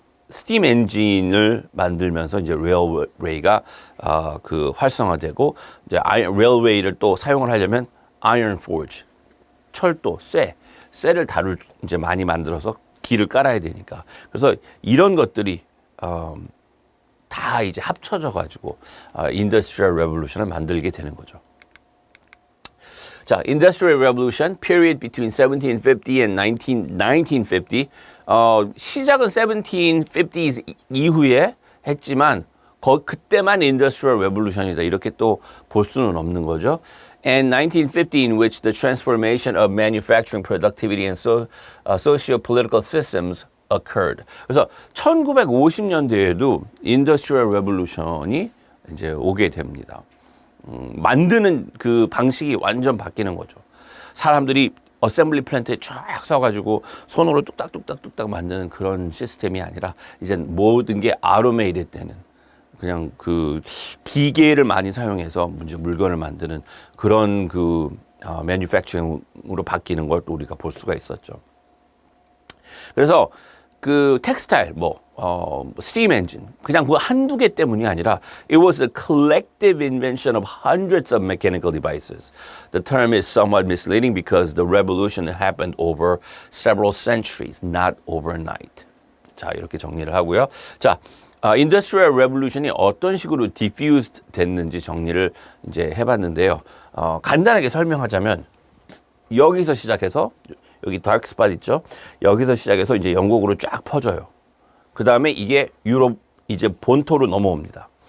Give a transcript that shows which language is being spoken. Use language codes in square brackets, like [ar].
[ko] 스팀 엔진을 만들면서 이제 레일웨이가 활성화되고 이제 레일웨이를 또 사용을 하려면 iron forge, 철도, 쇠를 이제 많이 만들어서 길을 깔아야 되니까. 그래서 이런 것들이 다 이제 합쳐져 가지고 Industrial Revolution을 만들게 되는 거죠. [en] 자, Industrial Revolution period between 1750 and 1950. [ko] 시작은 1750s 이후에 했지만 그때만 Industrial Revolution이다 이렇게 또 볼 수는 없는 거죠. [en] And 1950 in which the transformation of manufacturing productivity and socio-political systems occurred. [ko] 그래서 1950년대에도 Industrial Revolution이 이제 오게 됩니다. 만드는 그 방식이 완전 바뀌는 거죠. 사람들이 어셈블리 플랜트에 쫙 서가지고 손으로 뚝딱뚝딱뚝딱 만드는 그런 시스템이 아니라 이제 모든 게 아토메이드 되는 그냥 기계를 많이 사용해서 이제 물건을 만드는 그런 매뉴팩처링으로 바뀌는 걸 또 우리가 볼 수가 있었죠. 그래서 텍스타일, 스팀 엔진, 그냥 한두 개 때문이 아니라 [en] it was a collective invention of hundreds of mechanical devices. The term is somewhat misleading because the revolution happened over several centuries, not overnight. [ko] 자, 이렇게 정리를 하고요. 자, Industrial Revolution이 어떤 식으로 diffused 됐는지 정리를 이제 해봤는데요. 간단하게 설명하자면 여기서 시작해서 여기 다크 스팟 있죠? 여기서 시작해서 이제 영국으로 쫙 퍼져요. 그 다음에 이게 유럽 이제 본토로 넘어옵니다.